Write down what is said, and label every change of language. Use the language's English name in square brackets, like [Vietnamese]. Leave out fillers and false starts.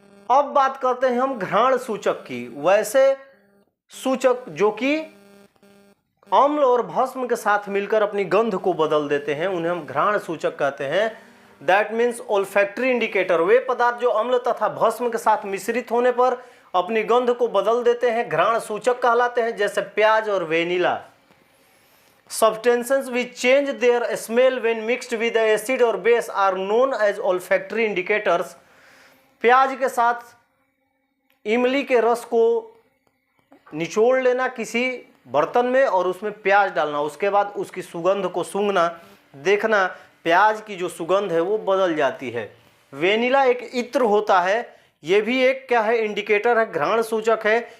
[Hindi] अब बात करते हैं हम घ्राण सूचक की। वैसे सूचक जो कि अम्ल और भस्म के साथ मिलकर अपनी गंध को बदल देते हैं उन्हें हम घ्राण सूचक कहते हैं। [English] That means olfactory indicator. [Hindi] वे पदार्थ जो अम्ल तथा भस्म के साथ मिश्रित होने पर अपनी गंध को बदल देते हैं घ्राण सूचक कहलाते हैं, जैसे प्याज और vanilla. [English] substances which change their smell when mixed with acid or base are known as olfactory indicators। [Hindi] प्याज के साथ इमली के रस को निचोड़ लेना किसी बर्तन में और उसमें प्याज डालना, उसके बाद उसकी सुगंध को सूंघना, देखना प्याज की जो सुगंध है वो बदल जाती है। वेनिला एक इत्र होता है, ये भी एक क्या है, इंडिकेटर है, घ्राण सूचक है।